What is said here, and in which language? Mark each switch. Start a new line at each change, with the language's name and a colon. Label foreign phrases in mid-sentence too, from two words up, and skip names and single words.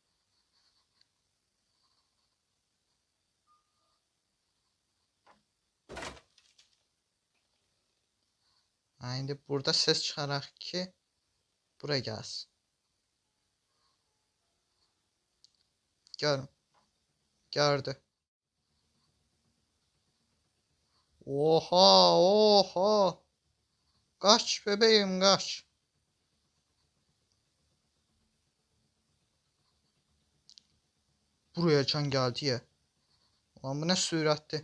Azerbaijani: İndi burada ses çıxaraq ki, bura gəlsin. Gördü.
Turkish: Oha, oha. Kaç bebeğim, kaç. Buraya can geldi ya. Ulan bu ne sürətdir.